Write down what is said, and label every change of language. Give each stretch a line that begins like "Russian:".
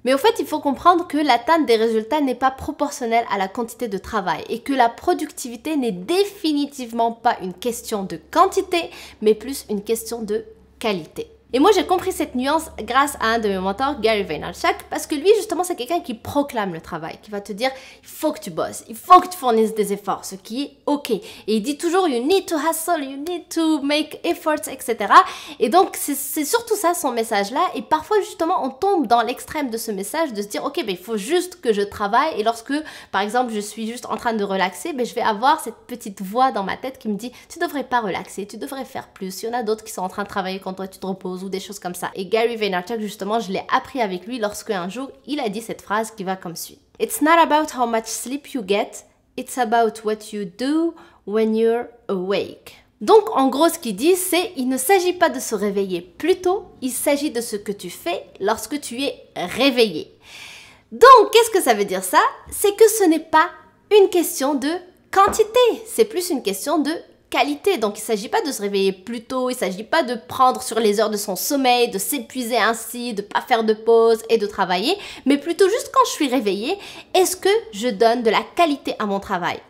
French: Mais au fait, il faut comprendre que l'atteinte des résultats n'est pas proportionnelle à la quantité de travail et que la productivité n'est définitivement pas une question de quantité, mais plus une question de qualité. Et moi, j'ai compris cette nuance grâce à un de mes mentors, Gary Vaynerchuk, parce que lui, justement, c'est quelqu'un qui proclame le travail, qui va te dire, il faut que tu bosses, il faut que tu fournisses des efforts, ce qui est OK. Et il dit toujours,
English: you need to hustle, you need to make efforts, etc.
French: Et donc, c'est surtout ça, son message-là. Et parfois, justement, on tombe dans l'extrême de ce message, de se dire, OK, ben, il faut juste que je travaille. Et lorsque, par exemple, je suis juste en train de relaxer, ben, je vais avoir cette petite voix dans ma tête qui me dit, tu devrais pas relaxer, tu devrais faire plus. Il y en a d'autres qui sont en train de travailler quand toi, tu te reposes ou des choses comme ça. Et Gary Vaynerchuk, justement, je l'ai appris avec lui lorsque un jour, il a dit cette phrase qui va comme suit.
English: It's not about how much sleep you get, it's about what you do when you're awake.
French: Donc, en gros, ce qu'il dit, c'est il ne s'agit pas de se réveiller plus tôt, il s'agit de ce que tu fais lorsque tu es réveillé. Donc, qu'est-ce que ça veut dire ça? C'est que ce n'est pas une question de quantité, c'est plus une question de qualité. Donc, il ne s'agit pas de se réveiller plus tôt, il ne s'agit pas de prendre sur les heures de son sommeil, de s'épuiser ainsi, de ne pas faire de pause et de travailler, mais plutôt juste quand je suis réveillée, est-ce que je donne de la qualité à mon travail?